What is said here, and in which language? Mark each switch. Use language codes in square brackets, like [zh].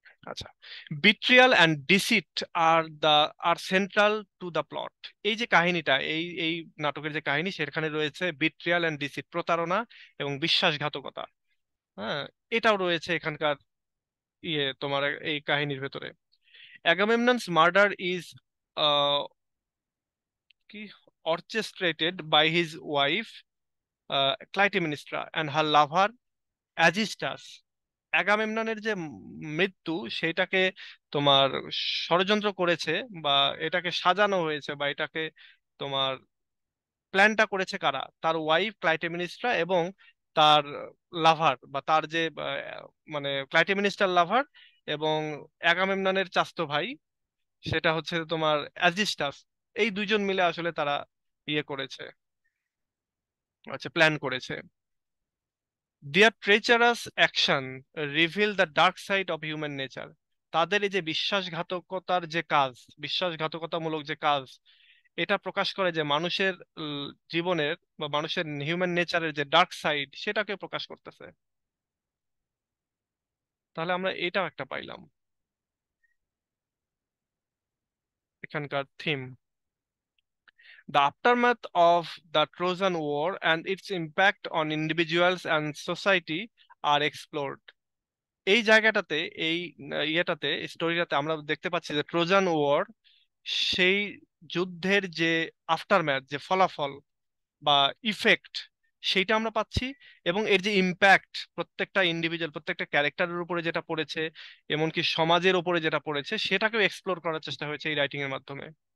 [en] আচ্ছা, betrayal and deceit are central to the plot. [bn] এই যে কাহিনীটা, এই নাটকের যে কাহিনী, সেখানে রয়েছে [en] betrayal and deceit, [bn] প্রতারণা এবং বিশ্বাসঘাতকতা। হ্যাঁ, এটাও রয়েছে এখানকার তোমার এই কাহিনীর ভেতরে। [en] Agamemnon's murder is কি orchestrated by his wife Clytemnestra and her lover Aegisthus. [bn] অ্যাগামেমননের যে মৃত্যু, সেটাকে তোমার ষড়যন্ত্র করেছে, বা এটাকে সাজানো হয়েছে, বা এটাকে তোমার প্ল্যানটা করেছে কারা? তার ওয়াইফ ক্লাইটেমিনিস্ট্রা এবং তার লাভার, বা তার যে মানে ক্লাইটেমিনিস্ট্রার লাভার এবং অ্যাগামেমননের চাচাতো ভাই, সেটা হচ্ছে তোমার অ্যাজিস্টাস। এই দুইজন মিলে আসলে তারা করেছে, আচ্ছা, প্ল্যান করেছে। [en] Their treacherous action reveal the dark side of human nature. [bn] তাদের এই যে বিশ্বাসঘাতকতার যে কাজ, বিশ্বাসঘাতকতামূলক যে কাজ, এটা প্রকাশ করে যে মানুষের জীবনের বা মানুষের হিউম্যান নেচারের যে ডার্ক সাইড, সেটাকে প্রকাশ করতেছে। তাহলে আমরা এটাও একটা পাইলাম এখানকার theme. [en] The aftermath of the Trojan War and its impact on individuals and society are explored. [bn] এই জায়গাটাতে, এই স্টোরিটাতে আমরা দেখতে পাচ্ছি যে ট্রোজান ওয়ার, সেই যুদ্ধের যে আফটারম্যাথ, যে ফলাফল বা ইফেক্ট, সেইটা আমরা পাচ্ছি। এবং এর যে ইম্প্যাক্ট প্রত্যেকটা ইন্ডিভিজুয়াল, প্রত্যেকটা ক্যারেক্টারের উপরে যেটা পড়েছে, এমনকি সমাজের উপরে যেটা পড়েছে, সেটাকেও এক্সপ্লোর করার চেষ্টা হয়েছে এই রাইটিং এর মাধ্যমে।